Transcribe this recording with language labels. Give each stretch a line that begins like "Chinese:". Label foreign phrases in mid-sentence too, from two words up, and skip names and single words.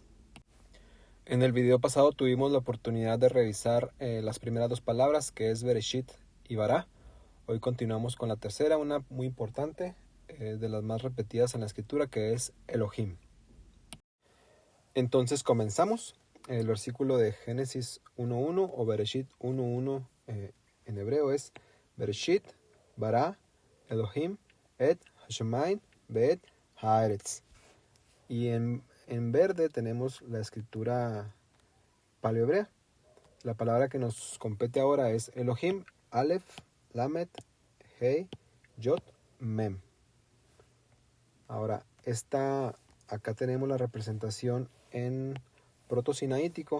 Spanish: En el video pasado tuvimos la oportunidad de revisar las primeras dos palabras, que es Bereshit y Bará. Hoy continuamos con la tercera, una muy importante, de las más repetidas en la escritura, que es Elohim. Entonces comenzamos. El versículo de Génesis 1.1 o Bereshit 1.1 en hebreo es
Hebrew: בראשית ברא אלהים את השמים ואת הארץ.
Spanish: Y en verde tenemos la escritura paleohebrea. La palabra que nos compete ahora es Elohim, Aleph, Lamet, Hei, Yod, Mem. Ahora, acá tenemos la representación en proto-sinaítico.